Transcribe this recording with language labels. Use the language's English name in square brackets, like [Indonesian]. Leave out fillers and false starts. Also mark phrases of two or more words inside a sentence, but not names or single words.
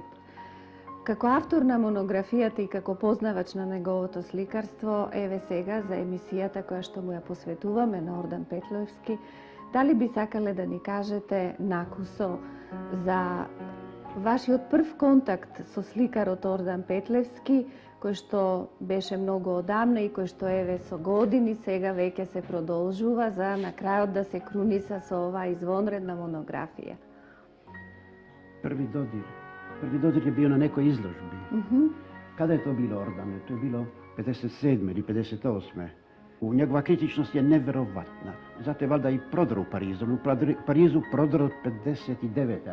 [Macedonian] Како автор на монографијата и како познавач на неговото сликарство, еве сега за емисијата која што му ја посветуваме на Ордан Петлевски, дали би сакале да ни кажете накусо за вашиот прв контакт со сликарот Ордан Петлевски, кој што беше многу одамна и кој што еве со години сега веќе се продолжува за на крајот да се круниса со оваа извонредна монографија? [Serbian] Prvi dodir je bio na nekoj izložbi. Kada je to bilo, Ordane? To je bilo 57. ili 58. Njegova kritičnost je neverovatna. Zato je valjda i prodor u Parizu. U Parizu prodor od 59.